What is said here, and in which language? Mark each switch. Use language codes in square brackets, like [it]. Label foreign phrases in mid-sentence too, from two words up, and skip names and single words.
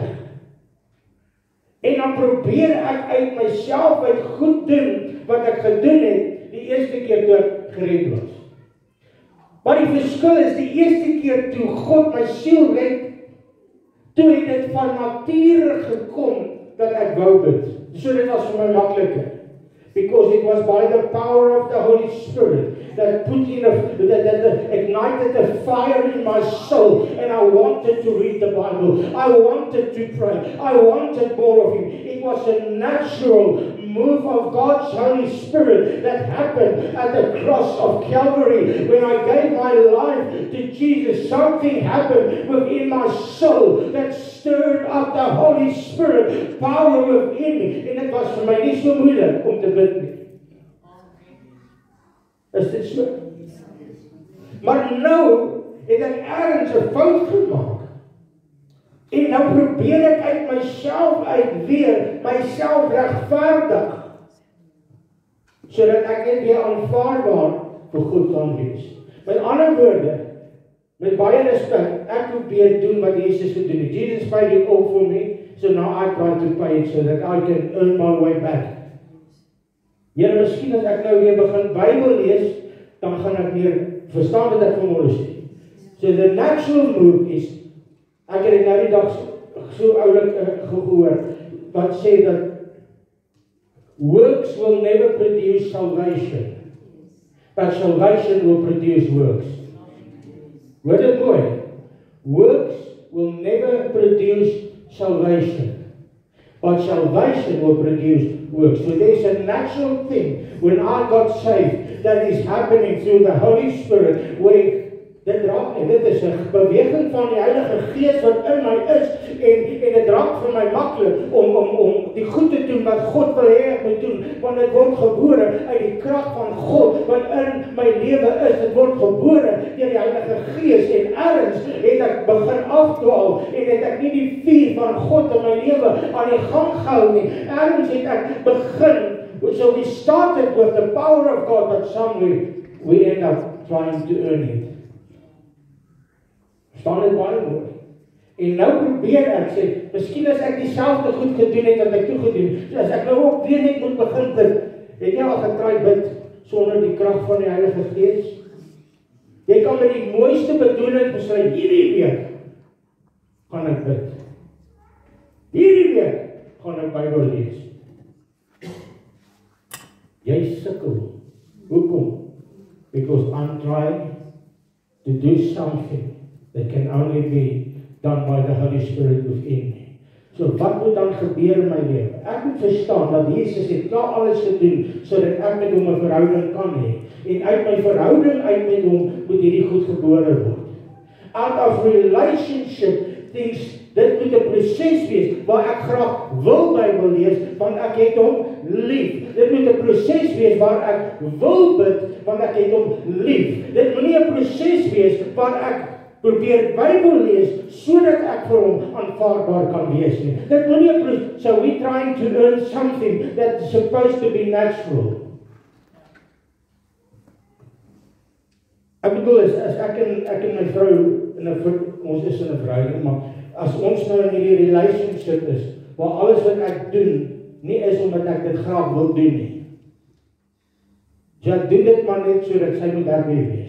[af] En dan probeer ek uit myself uit goed doen wat ek gedoen het die eerste keer toe ek gered was. Maar die verskil is die eerste keer toe God my siel red, toe het dit van nature gekom dat ek wou bid. So dit was vir my makliker. [en] Because it was by the power of the Holy Spirit that that ignited a fire in my soul, and I wanted to read the Bible. I wanted to pray. I wanted more of Him. It was a natural move of God's Holy Spirit that happened at the cross of Calvary. When I gave my life to Jesus, something happened within my soul that stirred up the Holy Spirit power within me. [af] En dit was vir my nie so moeilik om te bid nie. Is dit so? Maar nou het ek ergens 'n fout gemaak. En nou probeer ek uit myself uit weer myself regverdig, sodat ek net weer aanvaarbaar vir God kan wees. Met ander woorde, met baie respek, ek probeer doen wat Jesus gedoen het. [en] Jesus paid it all for me, so now I try to pay it so that I can earn my way back. [af] Here, miskien as ek nou weer begin Bybel lees, dan gaan ek meer verstaan wat ek vanmôre sê. [en] So the natural move is, [af] ek het nou die dag so oulik gehoor, wat sê dat [en] works will never produce salvation, but salvation will produce works. [af] Hoor dit mooi. [en] Works will never produce salvation, but salvation will produce works. So there's a natural thing when I got saved that is happening through the Holy Spirit, [af] where dit is 'n beweging van die Heilige Gees wat in my is en dit raak vir my maklik om die goed te doen wat God wil hê ek moet doen, want dit word gebore uit die krag van God wat in my lewe is. Dit word gebore deur die Heilige Gees en ergens het ek begin afdwaal en het ek nie die vuur van God in my lewe aan die gang gehou nie. Ergens het ek begin, [en] so we started with the power of God, but somewhere we end up trying to earn it. [af] Staan dit baie mooi. En nou probeer ek sê, miskien as ek dieselfde goed gedoen het wat ek toe gedoen het, so as ek nou ook weer net moet begin bid, het jy al getraai bid sonder die krag van die Heilige Gees? Jy kan met die mooiste bedoeling besluit, hierdie week gaan ek bid. Hierdie week gaan ek Bybel lees. Jy sukkel. Hoekom? Because I'm trying to do something that can only be done by the Holy Spirit within me. So wat moet dan gebeur in my lewe? Ek moet verstaan dat Jesus het klaar alles gedoen sodat ek met hom 'n verhouding kan hê. En uit my verhouding uit met hom moet hierdie goed gebore word. [en] Out of relationship things, [af] dit moet 'n proses wees waar ek graag wil Bybel lees want ek het hom lief. Dit moet 'n proses wees waar ek wil bid want ek het hom lief. Dit moet nie 'n proses wees waar ek probeer Bybel lees sodat ek vir hom aanvaarbaar kan wees nie. Dit moet nie 'n proses. [en] So we trying to earn something that's supposed to be natural. [af] Ek bedoel as ek en my vrou ons is in 'n verhouding, maar as ons nou in hierdie relationship is waar alles wat ek doen nie is omdat ek dit graag wil doen nie. So ek doen dit maar net sodat sy moet happy wees.